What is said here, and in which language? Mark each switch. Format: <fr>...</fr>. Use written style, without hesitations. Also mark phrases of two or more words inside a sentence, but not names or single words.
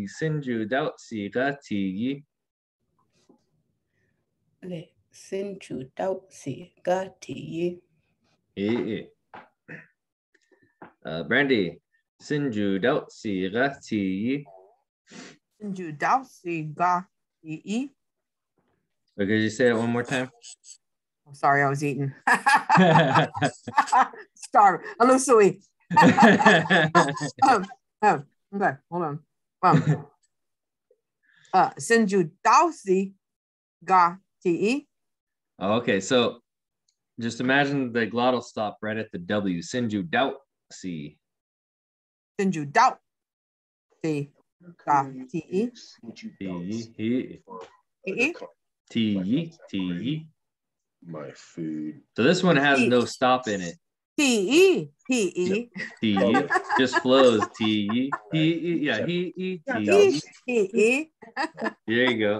<en>Sinju Dautsi. Gati. Le Sinju Dautsi gati. Yi. Brandy. Sinju Dautsi. Gati. Sinju Dautsi ga ti. Okay, you say it one more time. I'm sorry, I was eating. Starve. Alusui. Okay, hold on. Sinju Dautsi ga ti. Okay, so just imagine the glottal stop right at the W. Sinju Dautsi. Sinju Dautsi ga ti. T. My food. So this one has no stop in it. T. T just flows. T. Yeah. T. There you go.</en>